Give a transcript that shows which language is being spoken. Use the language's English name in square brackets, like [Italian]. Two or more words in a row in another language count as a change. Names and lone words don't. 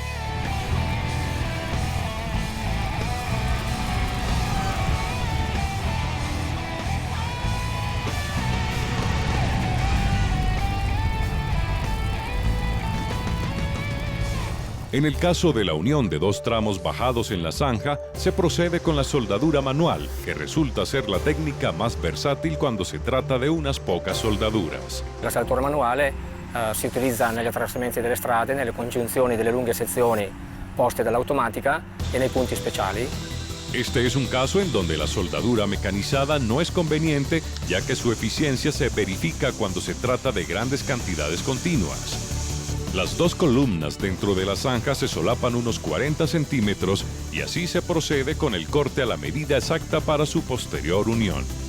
[Spanish] En el caso de la unión de dos tramos bajados en la zanja, se procede con la soldadura manual, que resulta ser la técnica más versátil cuando se trata de unas pocas soldaduras. [Italian] La saldatura manuale si utilizza negli attraversamenti delle strade, nelle congiunzioni delle lunghe sezioni poste dall'automatica e nei punti speciali. [Spanish] Este es un caso en donde la soldadura mecanizada no es conveniente, ya que su eficiencia se verifica cuando se trata de grandes cantidades continuas. Las dos columnas dentro de la zanja se solapan unos 40 centímetros y así se procede con el corte a la medida exacta para su posterior unión.